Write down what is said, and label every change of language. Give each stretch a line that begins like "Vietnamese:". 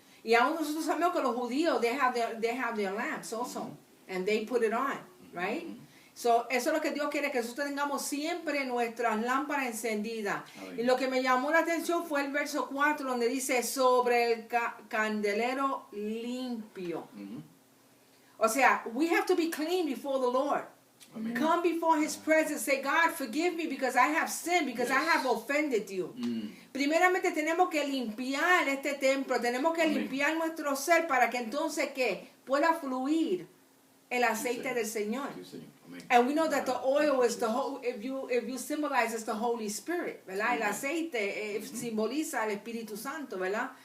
Spanish: Y aún nosotros sabemos que los judíos,
English: they have their lamps also. And they put it on, right?
Spanish: So, eso es lo que Dios quiere, que nosotros tengamos siempre nuestras lámparas encendidas. Amén. Y lo que me llamó la atención fue el verso 4, donde dice, sobre el candelero limpio. O sea,
English: we have to be clean before the Lord.
Spanish: Amén.
English: Come before His presence, say, God, forgive me because I have sinned, because I have offended you.
Spanish: Primeramente tenemos que limpiar este templo, tenemos que Amén. limpiar nuestro ser para que entonces, ¿qué? Pueda fluir el aceite Señor. del Señor. Sí, Señor. Amén.
English: And we know that the oil is the whole, if you symbolize, it's the Holy Spirit,
Spanish: ¿verdad? El Amén. aceite simboliza al Espíritu Santo, ¿verdad?